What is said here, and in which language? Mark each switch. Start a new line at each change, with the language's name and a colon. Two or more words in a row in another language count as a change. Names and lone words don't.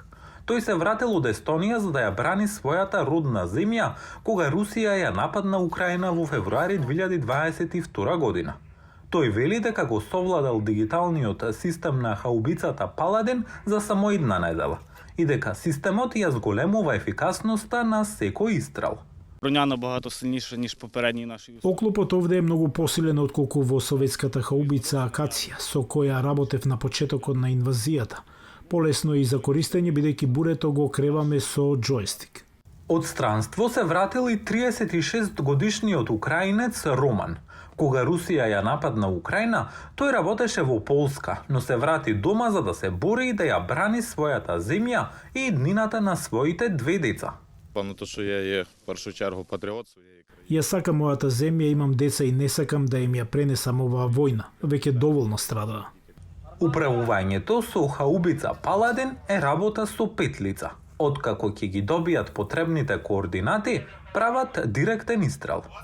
Macedonian: Тој се вратил од Естонија за да ја брани својата родна земја, кога Русија ја нападна Украина во февруари 2022 година. Тој вели дека го совладал дигиталниот систем на хаубицата Паладин за само една недела и дека системот ја зголемува ефикасноста на секој истрел.
Ukrainian: Броня набагато силніша, ніж попередній нашій.
Macedonian: Оклопот овде е многу посилен отколку во советската хаубица Акација, со која работев на почетокот на инвазијата. Полесно и за користење, бидејќи бурето го креваме со џојстик. Од странство се вратил и 36-годишниот украинец Роман. Кога Русија ја нападна Украина, тој работеше во Полска, но се врати дома за да се бори и да ја брани својата земја и иднината на своите две деца.
Ukrainian: Певно, що я є в першу чергу патріот своєї країни.
Macedonian: Ја сакам мојата земја, имам деца и не сакам да им ја пренесам оваа војна. Веќе доволно страдаа. Управувањето со хаубица Паладин е работа со петлица. Откако ќе ги добијат потребните координати, прават директен истрел.